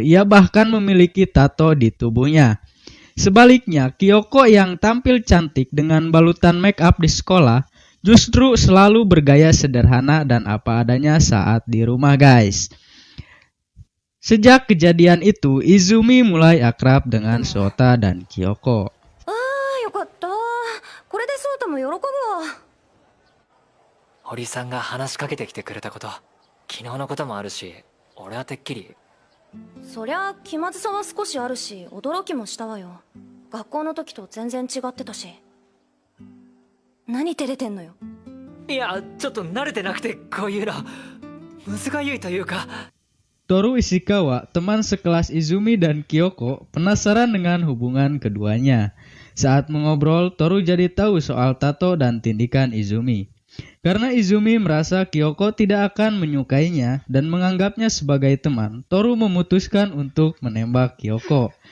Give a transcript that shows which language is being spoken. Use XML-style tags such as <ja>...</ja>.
<id>Ia bahkan memiliki tato di tubuhnya. Sebaliknya, Kyoko yang tampil cantik dengan balutan make up di sekolah, justru selalu bergaya sederhana dan apa adanya saat di rumah, guys. Sejak kejadian itu, Izumi mulai akrab dengan Sota dan Kyoko.</id> <ja>Yokatta. Kore de Sota mo yorokobu wa. 堀さんが話しかけてきてくれたこと、昨日のこともあるし、俺はてっきり。そりゃ気まずさは少しあるし、驚きもしたわよ。学校の時と全然違ってたし。何照れてんのよ。いや、ちょっと慣れてなくて、こういうのむずがゆいというか。</ja> <id>Toru Ishikawa, teman sekelas Izumi dan Kyoko, penasaran dengan hubungan keduanya. Saat mengobrol, Toru jadi tahu soal tato dan tindikan Izumi. Karena Izumi merasa Kyoko tidak akan menyukainya dan menganggapnya sebagai teman, Toru memutuskan untuk menembak Kyoko.</id>